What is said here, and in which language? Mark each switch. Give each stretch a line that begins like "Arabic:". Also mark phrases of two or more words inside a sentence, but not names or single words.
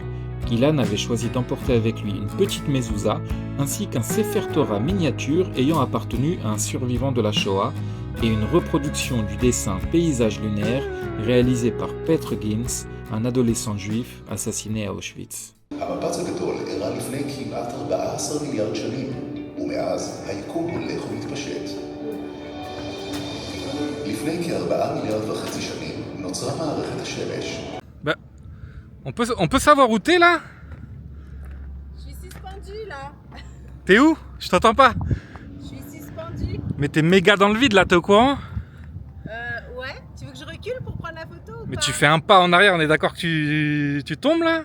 French: Ilan avait choisi d'emporter avec lui une petite mezouza, ainsi qu'un Sefer Torah miniature ayant appartenu à un survivant de la Shoah, et une reproduction du dessin Paysage lunaire réalisé par Petr Gins, un adolescent juif assassiné à Auschwitz.
Hebrew: המפץ הגדול אירע לפני כמעט 14 מיליארד שנים, ומאז היקום הולך ומתפשט. לפני כ4.5 מיליארד שנים נוצרה מערכת השמש.
French: On peut savoir où t'es là? Je suis suspendue là. T'es où? Je t'entends pas. Je suis suspendue. Mais t'es méga dans le vide là, t'es au courant? Ouais. Tu veux que je recule pour prendre la photo ou Mais pas? tu fais un pas en arrière, on est d'accord que tu tombes là?